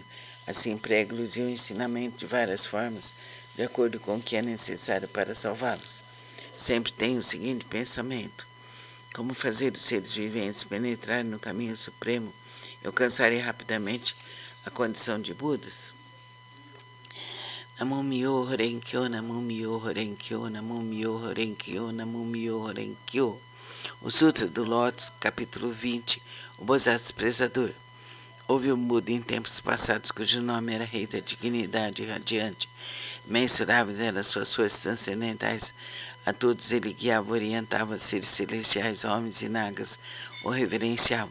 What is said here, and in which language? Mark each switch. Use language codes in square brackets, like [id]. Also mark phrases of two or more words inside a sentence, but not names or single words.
[pt] Assim prego-lhes o ensinamento de várias formas, de acordo com o que é necessário para salvá-los. Sempre tenho o seguinte pensamento: como fazer os seres viventes penetrarem no caminho supremo e alcançarem rapidamente a condição de Budas? [ja] 南無妙法蓮経、南無妙法蓮経、南無妙法蓮経、南無妙法蓮経. [pt] O Sutra do Lótus, capítulo 20, o Bodhisattva Desprezador. Houve um Buda em tempos passados cujo nome era Rei da Dignidade Radiante. Mensuráveis eram suas forças transcendentais. A todos ele guiava, orientava, seres celestiais, homens e nagas o reverenciavam.